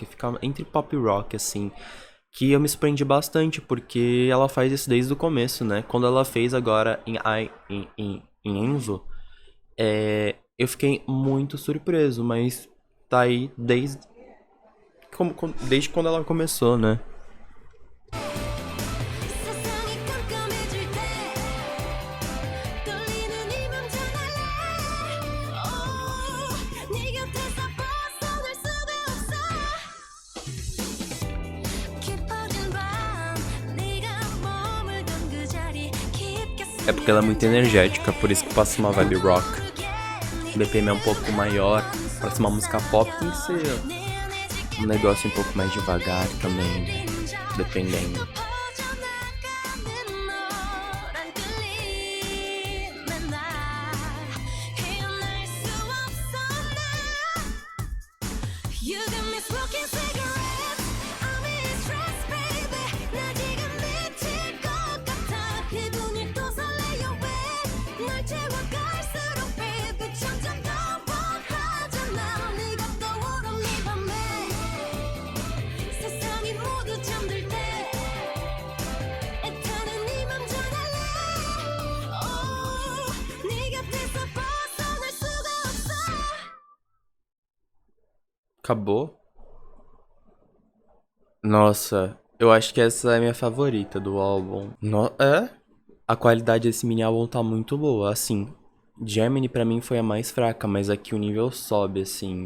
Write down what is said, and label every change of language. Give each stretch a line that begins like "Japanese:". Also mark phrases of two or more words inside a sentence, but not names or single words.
Portuguese: Fica entre pop e rock, assim. Que eu me surpreendi bastante, porque ela faz isso desde o começo, né? Quando ela fez agora em Enzo, eu fiquei muito surpreso, mas tá aí desde quando ela começou, né?
Korean: 세상이 깜깜해질 때 떨리는 이 맘 전할래 네 곁에서 벗어날 수가 없어 깊어진 밤 네가 머물던 그 자리 깊게
Portuguese: É porque ela é muito energética, por isso que passa uma
English: vibe rock.
Portuguese: O BPM é um pouco maior, pra ser uma música pop tem que ser um negócio um pouco mais devagar também, né? Dependendo.
English: You got me smoking cigarettes. I'm in stress, baby.
Korean: 나 지금 미칠 것 같아. 기분이 또 설레요, babe. 널 채워갈수록, baby, 점점 더 원하잖아. 네가 떠오른 이 밤에 세상이 모두 잠들 때 애타는 이 맘 전할래. 네 곁에서 벗어날 수가 없어.
Portuguese: Acabou? Nossa, eu acho que essa é a minha favorita do álbum. A qualidade desse mini álbum tá muito boa, assim. Gemini pra mim foi a mais fraca, mas aqui o nível sobe, assim.